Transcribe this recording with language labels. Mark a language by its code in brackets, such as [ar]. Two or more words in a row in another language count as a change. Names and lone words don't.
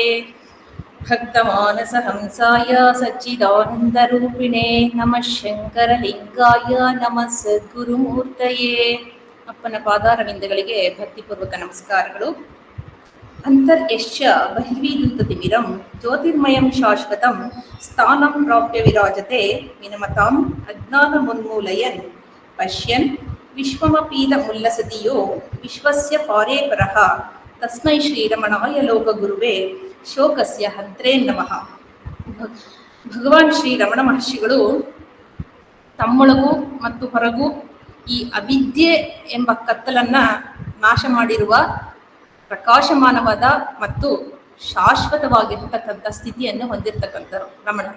[sa] ಭಕ್ತಮಾನಸಹಂಸಾಯ ಸಚ್ಚಿದಾನಂದರೂಪಿಣೇ ನಮಃ ಶಂಕರಲಿಂಗಾಯ ನಮಃ ಸದ್ಗುರುಮೂರ್ತಯೇ. [kn] ಅಪ್ಪನ ಪಾದಾರವಿಂದಗಳಿಗೆ ಭಕ್ತಿಪೂರ್ವಕ ನಮಸ್ಕಾರಗಳು. [sa] ಅಂತರ್ಯಶ್ಚ ಬಹಿರ್ವಿಧೂತತಿಮಿರಂ ಜ್ಯೋತಿರ್ಮಯಂ ಶಾಶ್ವತಂ ಸ್ಥಾನಂ ಪ್ರಾಪ್ಯ ವಿರಾಜತೆ ವಿನಮತಾಂ ಅಜ್ಞಾನಮುನ್ಮೂಲಯನ್ ಪಶ್ಯನ್ ವಿಶ್ವಮಪೀದಮುಲ್ಲಸತಿಯೋ ವಿಶ್ವಸ್ಯ ಪಾರೇ ಪರಃ ತಸ್ಮೈ ಶ್ರೀರಮಣಾಯ ಲೋಕಗುರುವೇ ಶೋಕಸ್ಯ ಹಂತ್ರೇ ನಮಃ. [kn] ಭಗವಾನ್ ಶ್ರೀ ರಮಣ ಮಹರ್ಷಿಗಳು ತಮ್ಮೊಳಗೂ ಮತ್ತು ಹೊರಗೂ ಈ ಅವಿದ್ಯೆ ಎಂಬ ಕತ್ತಲನ್ನು ನಾಶ ಮಾಡಿರುವ ಪ್ರಕಾಶಮಾನವಾದ ಮತ್ತು ಶಾಶ್ವತವಾಗಿರ್ತಕ್ಕಂಥ ಸ್ಥಿತಿಯನ್ನು ಹೊಂದಿರತಕ್ಕಂಥರು ರಮಣರು.